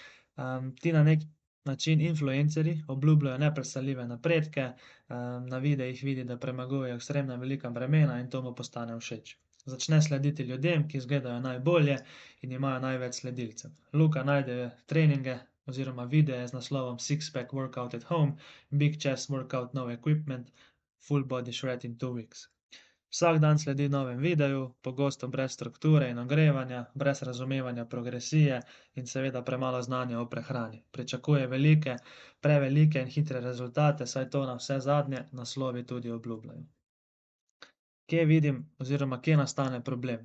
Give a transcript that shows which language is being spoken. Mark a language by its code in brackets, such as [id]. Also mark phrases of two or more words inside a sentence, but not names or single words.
[sl] Ti na neki način influencerji obljubljajo nepredstavljive napredke, na videih vidi, da premagujejo ekstremno velika bremena, in to mu postane všeč. Začne slediti ljudem, ki izgledajo najbolje in imajo največ sledilcev. Luka najde treninge oziroma videe z naslovom Six pack workout at home, Big chest workout, no equipment, Full body shred in 2 weeks. Vsak dan sledi novemu videu, pogosto brez strukture in ogrevanja, brez razumevanja progresije in seveda premalo znanja o prehrani. Pričakuje prevelike in hitre rezultate, saj to navsezadnje naslovi tudi obljubljajo. Kje vidim oziroma kje nastane problem?